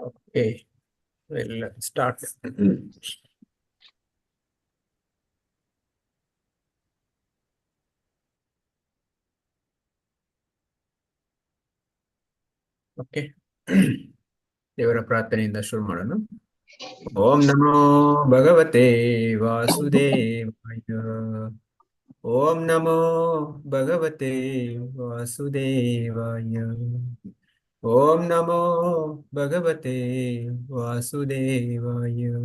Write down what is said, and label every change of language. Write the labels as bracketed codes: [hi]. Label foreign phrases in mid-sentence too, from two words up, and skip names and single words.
[en] Okay, we'll start. Okay. [kn] ದೇವರ ಪ್ರಾರ್ಥನೆಯಿಂದ ಶುರು ಮಾಡೋಣ. [sa] ಓಂ ನಮೋ ಭಗವತೆ ವಾಸುದೇವಾಯ. ಓಂ ನಮೋ ಭಗವತೆ ವಾಸುದೇವಾಯ. ಓಂ ನಮೋ ಭಗವತೆ ವಾಸುದೇವಾಯ.